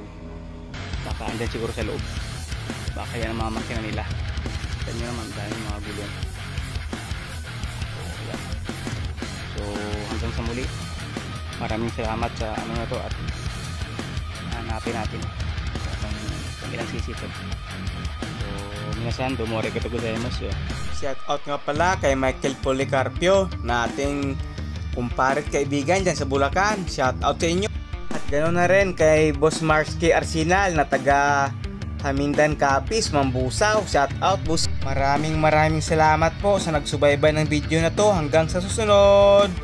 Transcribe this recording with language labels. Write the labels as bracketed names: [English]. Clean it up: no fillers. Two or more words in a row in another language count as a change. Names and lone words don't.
[Filipino] Baka andyan siguro sa loob. Baka yan ang mga makina nila. Kita nyo naman dahil mga gulong. So yan. So hanggang sa muli, maraming salamat sa ano na to at hanapin natin kung ilang sisi ito. [Japanese] So みなさん、どうも ありがとう ございます. [English] Shout out [Filipino] nga pala kay Michael Policarpio na ating kumparet kaibigan dyan sa Bulacan. [English] Shout out [Filipino] sa inyo. At ganoon na rin kay Boss Marsky Arsenal na taga Hamindan Capiz, Mambusaw. [English] Shout out boss. [Filipino] Maraming salamat po sa nagsubaybay ng video na to.